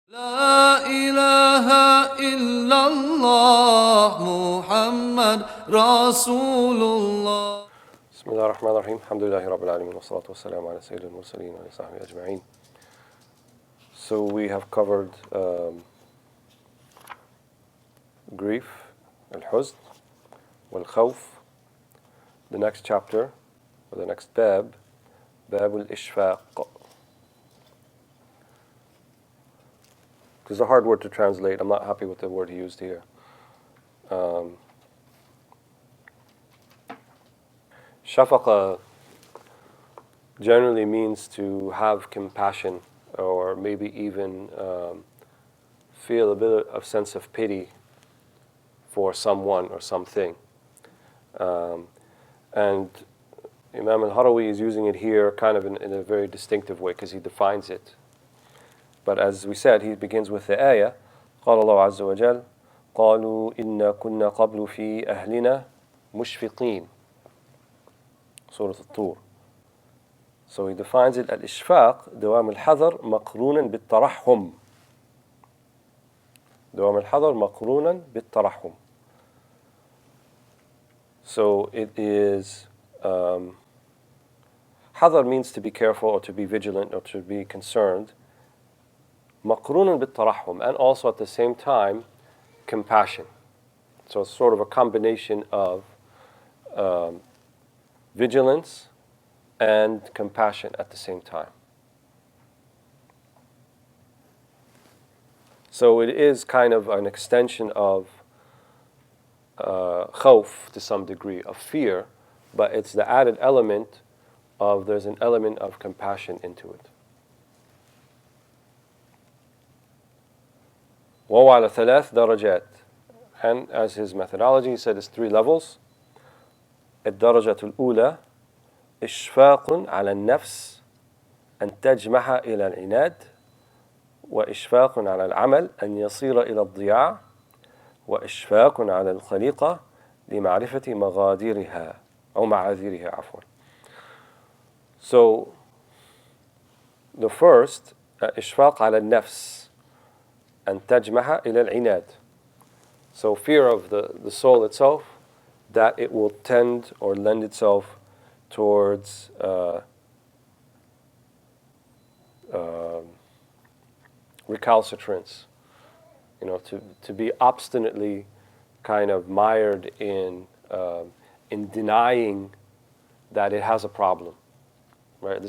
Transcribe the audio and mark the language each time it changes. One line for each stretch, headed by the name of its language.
Arabic: لا إله إلا الله محمد رسول الله. بسم الله الرحمن الرحيم. الحمد لله رب العالمين والصلاة والسلام على سيد المرسلين وعلى صحبه أجمعين.
English: So we have covered grief, al-huzn, wal-khawf. The next chapter, or the next bab al-ishfaq. It's a hard word to translate. I'm not happy with the word he used here. Shafaqa generally means to have compassion, or maybe even feel a bit of sense of pity for someone or something. And Imam al-Harawi is using it here kind of in a very distinctive way because he defines it. But as we said, he begins with the ayah,
Arabic: قال الله عز وجل قالوا إنا كنا قبل في أهلنا مشفقين.
English: Surah Al-Tur. So he defines it al-ishfaq,
Arabic: دوام الحذر مقرونا بالترحم. دوام الحذر مقرونا بالترحم.
English: So it is, حذر means to be careful or to be vigilant or to be concerned.
Arabic: مقرونا بالترحم,
English: and also at the same time compassion. So it's sort of a combination of vigilance and compassion at the same time. So it is kind of an extension of khawf to some degree, of fear, but it's the added element of, there's an element of compassion into it.
Arabic: وهو على ثلاث درجات,
English: and as his methodology, he said it's 3 levels.
Arabic: الدرجة الأولى إشفاق على النفس أن تجمح إلى العناد، وإشفاق على العمل أن يصير إلى الضياع، وإشفاق على الخليقة لمعرفة مغادرها أو معاذيرها عفوا.
English: So the first,
Arabic: إشفاق على النفس أن تجمح إلى العناد.
English: So fear of the soul itself, that it will tend or lend itself towards recalcitrance, to be obstinately kind of mired in denying that it has a problem, right?